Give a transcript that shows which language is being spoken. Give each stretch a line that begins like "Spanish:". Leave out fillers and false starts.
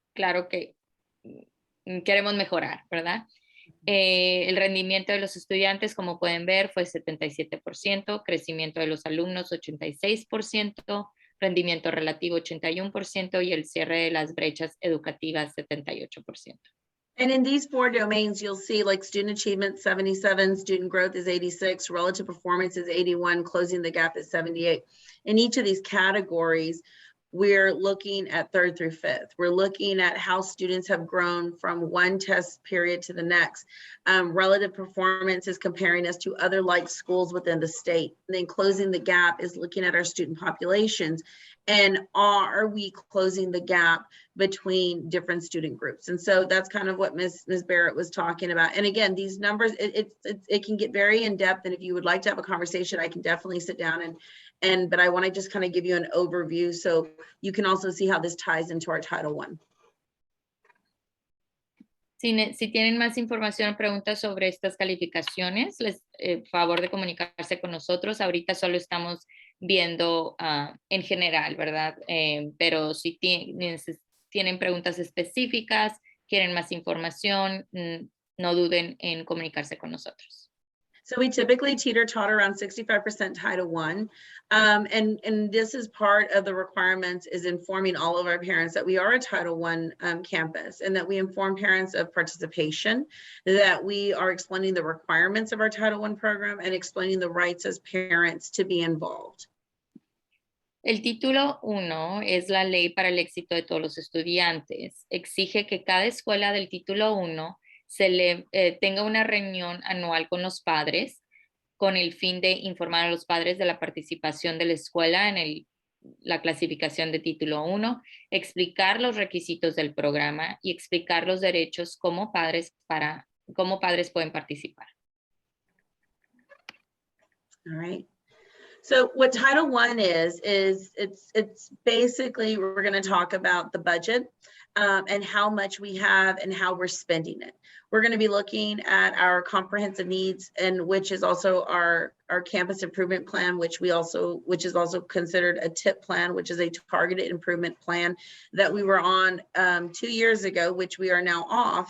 Spanish: Claro que queremos mejorar, ¿verdad? El rendimiento de los estudiantes, como pueden ver, fue 77%, crecimiento de los alumnos 86%, rendimiento relativo 81% y el cierre de las brechas educativas 78%.
English: And in these 4 domains, you'll see like student achievement 77, student growth is 86, relative performance is 81, closing the gap is 78. In each of these categories, we're looking at 3rd through 5th. We're looking at how students have grown from one test period to the next. Relative performance is comparing us to other like schools within the state. And then closing the gap is looking at our student populations. And are we closing the gap between different student groups? And so that's kind of what Ms. Barrett was talking about. And again, these numbers, it can get very in depth. And if you would like to have a conversation, I can definitely sit down but I want to just kind of give you an overview so you can also see how this ties into our Title I.
Spanish: Si tienen más información o preguntas sobre estas calificaciones, favor de comunicarse con nosotros. Ahorita solo estamos viendo en general, ¿verdad? Pero si tienen preguntas específicas, quieren más información, no duden en comunicarse con nosotros.
English: So we typically teeter-totter around 65% Title I. And this is part of the requirements is informing all of our parents that we are a Title I campus and that we inform parents of participation, that we are explaining the requirements of our Title I program and explaining the rights as parents to be involved.
Spanish: El título 1 es la ley para el éxito de todos los estudiantes. Exige que cada escuela del título 1 tenga una reunión anual con los padres con el fin de informar a los padres de la participación de la escuela en la clasificación de título 1, explicar los requisitos del programa y explicar los derechos como padres pueden participar.
English: All right. So what Title I is it's basically, we're going to talk about the budget and how much we have and how we're spending it. We're going to be looking at our comprehensive needs, and which is also our campus improvement plan, which is also considered a TIP plan, which is a targeted improvement plan that we were on 2 years ago, which we are now off.